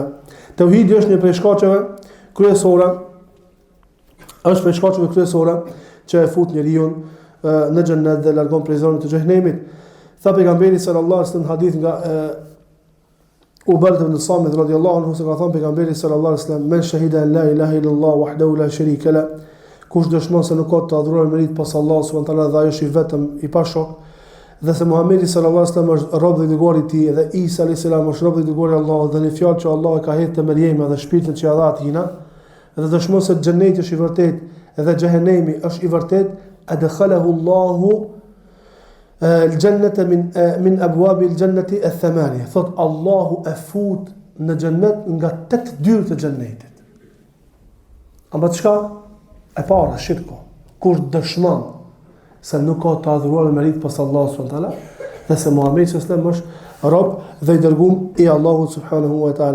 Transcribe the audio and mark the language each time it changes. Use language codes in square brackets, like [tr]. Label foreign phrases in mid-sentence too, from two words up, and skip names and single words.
[sq] Tauhidi është një prej shkaqeve kryesore, që e fut njeriu në xhennet dhe largon prej zonës të xhenemit. Tha pejgamberi [ar] صلى الله عليه وسلم [sq] në hadith nga Ubadah ibn Samit [ar] رضي الله عنه, [sq] se ka thënë pejgamberi [ar] صلى الله عليه وسلم: "من شهد أن لا إله إلا الله وحده لا شريك له", [sq] kush dëshmon se nuk ka të adhuruar me rit pas Allahut [ar] سبحانه وتعالى [sq] dhe ai është i vetëm i pashok, dhe se Muhamedi [ar] صلى الله عليه وسلم [sq] është rob dhe i dërguar i tij, dhe Isa [ar] عليه السلام [sq] është rob dhe i dërguar i Allahut, dhe në fjalë që Allah e ka hedhur te Mariama dhe shpirtin që ia dha atina, dhe dëshmon se xheneti është i vërtet dhe xhehenemi është i vërtet, [ar] أدخله الله الجنة من أبواب الجنة الثمانية. [sq] Thot Allahu e fut në xhennet nga 8 dyrë të xhennetit. Amba çka? E para shirku. Kur dëshmon se nuk ka të adhuruar me rit pas Allahut [ar] سبحانه وتعالى, [sq] dhe se Muhamedi [ar] صلى الله عليه وسلم [sq] është rob dhe i dërguar i Allahut [ar] سبحانه وتعالى.